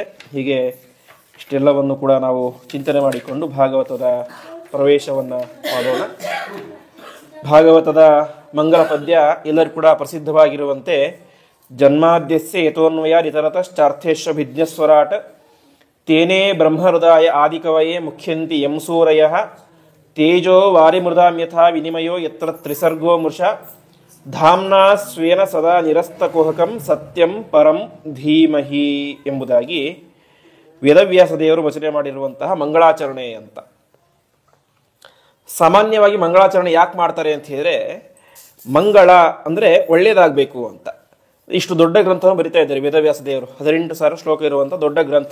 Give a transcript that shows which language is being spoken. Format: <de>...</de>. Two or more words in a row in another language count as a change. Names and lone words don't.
<kn>ಹೀಗೆ ಇಷ್ಟೆಲ್ಲವನ್ನು ಕೂಡ ನಾವು ಚಿಂತನೆ ಮಾಡಿಕೊಂಡು ಭಾಗವತದ ಪ್ರವೇಶವನ್ನು ಮಾಡೋಣ. ಭಾಗವತದ ಮಂಗಲ ಪದ್ಯ ಎಲ್ಲರೂ ಕೂಡ ಪ್ರಸಿದ್ಧವಾಗಿರುವಂತೆ,</kn> <sa>ಜನ್ಮಾದ್ಯಸ್ಯ ಯತೋನ್ವಯಾದಿತರತಶ್ಚಾರ್ಥೇಶ್ವಭಿಜ್ಞಸ್ವರಾಟ್ ತೇನೇ ಬ್ರಹ್ಮಹೃದಾಯ ಆದಿಕವಯೇ ಮುಖ್ಯಂತಿ ಯಂ ಸೂರಯಃ ತೇಜೋ ವಾರಿಮೃದಾಂ ಯಥಾ ವಿನಿಮಯೋ ಯತ್ರ ತ್ರಿಸರ್ಗೋ ಮೃಷ ಧಾಮ್ನಾ ಸ್ವೇನ ಸದಾ ನಿರಸ್ತಕುಹಕಂ ಸತ್ಯಂ ಪರಂ ಧೀಮಹಿ</sa> <kn>ಎಂಬುದಾಗಿ ವೇದವ್ಯಾಸ ದೇವರು ರಚನೆ ಮಾಡಿರುವಂತಹ ಮಂಗಳಾಚರಣೆ ಅಂತ. ಸಾಮಾನ್ಯವಾಗಿ ಮಂಗಳಾಚರಣೆ ಯಾಕೆ ಮಾಡ್ತಾರೆ ಅಂತ ಹೇಳಿದ್ರೆ, ಮಂಗಳ ಅಂದರೆ ಒಳ್ಳೆಯದಾಗಬೇಕು ಅಂತ. ಇಷ್ಟು ದೊಡ್ಡ ಗ್ರಂಥವನ್ನು ಬರಿತಾ ಇದ್ದಾರೆ ವೇದವ್ಯಾಸ ದೇವರು, 18,000 ಶ್ಲೋಕ ಇರುವಂಥ ದೊಡ್ಡ ಗ್ರಂಥ.</kn>